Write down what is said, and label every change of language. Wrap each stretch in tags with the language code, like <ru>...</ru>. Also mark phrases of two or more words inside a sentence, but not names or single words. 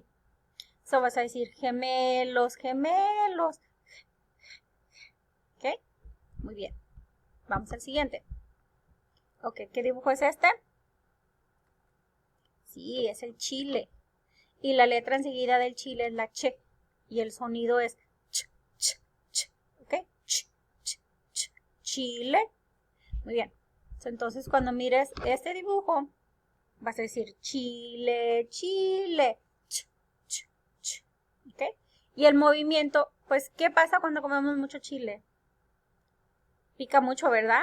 <es>So vas a decir gemelos, gemelos. ¿Ok? Muy bien. Vamos al siguiente. Ok, ¿qué dibujo es este? Sí, es el chile. Y la letra enseguida del chile es la ch. Y el sonido es ch, ch, ch. ¿Ok? Ch, ch, ch. Chile. Muy bien. Entonces, cuando mires este dibujo, vas a decir chile, chile. Ch, ch, ch. ¿Ok? Y el movimiento, pues, ¿qué pasa cuando comemos mucho chile? Pica mucho, ¿verdad?</es>